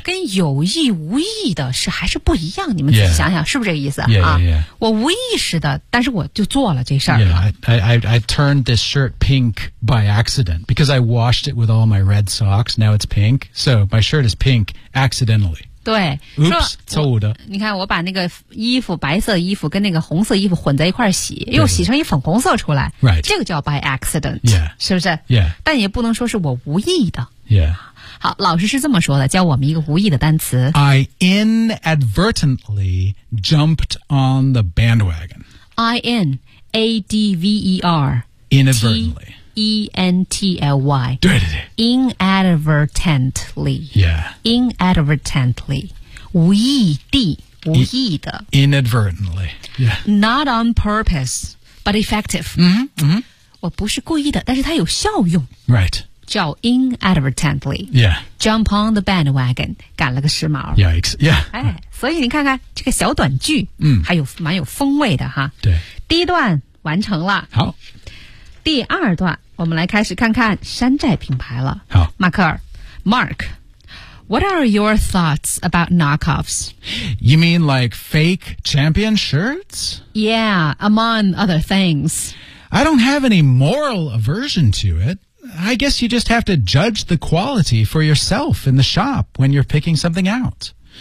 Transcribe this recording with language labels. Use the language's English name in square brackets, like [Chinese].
[Chinese] 跟有意无意的是还是不一样你们自己想想、 [English] yeah. [Chinese] 是不是这个意思 [English] yeah, yeah, yeah. [Chinese] 啊我无意识的但是我就做了这事儿。 [English] Yeah, I turned this shirt pink by accident, because I washed it with all my red socks, now it's pink, so my shirt is pink accidentally. [Chinese] 对 [English] Oops, [Chinese] 错误的你看我把那个衣服白色衣服跟那个红色衣服混在一块洗又洗成一粉红色出来、 [English] right. [Chinese] 这个叫 [English] by accident、 yeah. [Chinese] 是不是、 [English] yeah. [Chinese] 但也不能说是我无意的、 [English] yeah. [Chinese] 好老师是这么说的教我们一个无意的单词 [English] I inadvertently jumped on the bandwagon I-N-A-D-V-E-R-T-E-N-T-L-Y I-N-A-D-V-E-R-T-E-N-T-L-Y [Chinese] 对对对 [English] Inadvertently Yeah Inadvertently [Chinese] 无意的 [English] Inadvertently、yeah. Not on purpose But effective、 mm-hmm. Mm-hmm. [Chinese] 我不是故意的但是它有效用 [English] Right [Chinese] 叫 inadvertently [English] Yeah Jump on the bandwagon [Chinese] 赶了个时髦 [English] Yikes Yeah、 [Chinese] 哎、所以你看看这个小短句、 mm. 还有蛮有风味的哈对第一段完成了好第二段我们来开始看看山寨品牌了好 [English] 马克尔 Mark What are your thoughts about knockoffs? You mean like fake champion shirts? Yeah, among other things. I don't have any moral aversion to it. I guess you just have to judge the quality for yourself in the shop when you're picking something out.